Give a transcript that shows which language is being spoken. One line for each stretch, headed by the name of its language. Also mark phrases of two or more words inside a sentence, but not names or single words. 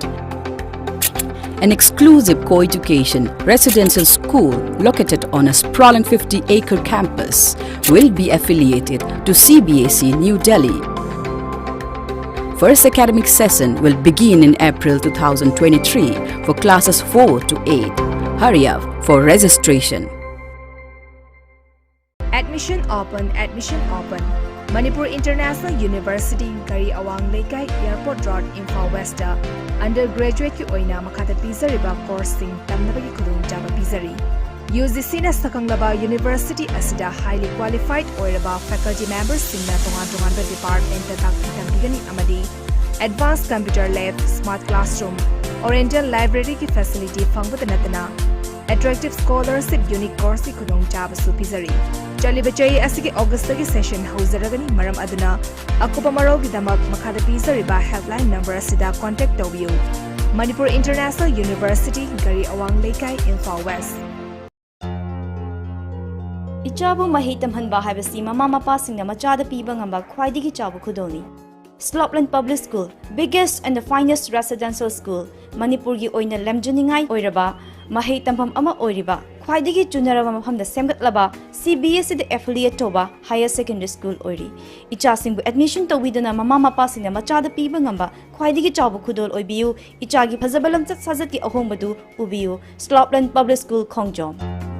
English: An exclusive co-education residential school located on a sprawling 50-acre campus will be affiliated to CBSE New Delhi. First academic session will begin in April 2023 for classes 4 to 8. Hurry up for registration. Admission open, admission open. Manipur International University, Gari Awang Lekai Airport Road, Imphal West.
Manipuri: Undergraduate ki oina makata pizariba course sing tamnabagi khudung jaba pizari. UGC na sakanglaba University asida
English: highly qualified
Manipuri: oiraba
English: faculty members
Manipuri: singna tongan department takpigani amadi
English: advanced computer lab, smart classroom, oriental library
Manipuri: ki facility fangbata natana
English: attractive scholarship unique course
Manipuri: ki khudung jaba su pizari. Chaliba chai asigi August ki session hauseragani maram aduna akupa maro ki damak makada pizariba
English: helpline number
Manipuri: asida contact tawbiu. Manipur International University, Gari Awang Lekai, Imphal West. Ichabu mahitam hanba haibasi mama mapasingna machada piba ngamba khwaidigi chabu khudoni.
English: Slopland Public School, biggest and the finest residential school,
Manipuri: Manipur gi oina lemjuningai oiraba, mahitam ama oiriba, khwaidigi chunaraba mafamda semgatlaba, CBSE
English: the affiliate
Manipuri: toba
English: higher secondary school
Manipuri: oiri. Ichasingbu admission tawidana mama mapasingna machada piba ngamba khwaidigi chabu khudol oibiu, ichagi phazabalam chat sajat ki ahombadu ubiu, Slopland Public School Khongjom.